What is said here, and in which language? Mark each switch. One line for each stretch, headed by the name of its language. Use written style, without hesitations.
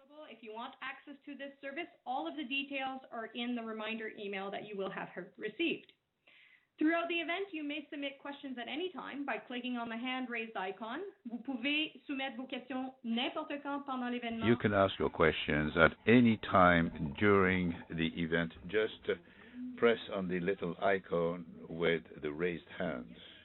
English: If you want access to this service, all of the details are in the reminder email that you will have received. Throughout the event, you may submit questions at any time by clicking on the hand-raised icon.
French: Vous pouvez soumettre vos questions n'importe quand pendant l'événement.
English: You can ask your questions at any time during the event. Just press on the little icon with the raised hands.